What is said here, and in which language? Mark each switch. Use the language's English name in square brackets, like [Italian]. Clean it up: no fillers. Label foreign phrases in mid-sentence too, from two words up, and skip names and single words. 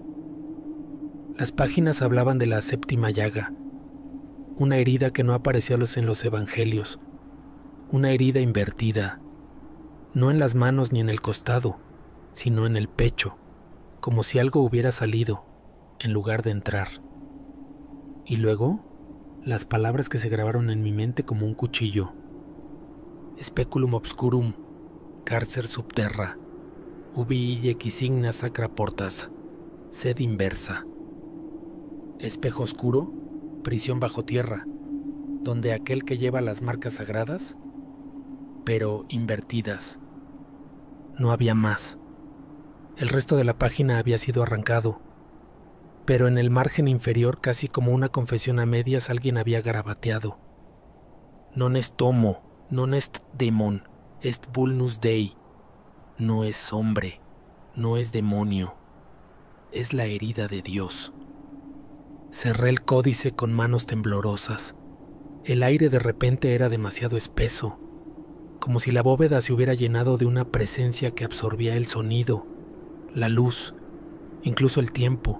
[Spanish] Las páginas hablaban de la séptima llaga, una herida que no aparecía en los evangelios, una herida invertida, no en las manos ni en el costado, sino en el pecho, como si algo hubiera salido, en lugar de entrar. Y luego, las palabras que se grabaron en mi mente como un cuchillo. [Latin] Speculum obscurum, carcer subterra, ubi ille quisigna sacra portas, sed inversa. [Spanish] Espejo oscuro, prisión bajo tierra, donde aquel que lleva las marcas sagradas, pero invertidas. No había más. El resto de la página había sido arrancado, pero en el margen inferior, casi como una confesión a medias, alguien había garabateado. [Latin] Non est homo, non est demon, est vulnus Dei. [Spanish] No es hombre, no es demonio, es la herida de Dios. Cerré el códice con manos temblorosas. El aire de repente era demasiado espeso, como si la bóveda se hubiera llenado de una presencia que absorbía el sonido, la luz, incluso el tiempo.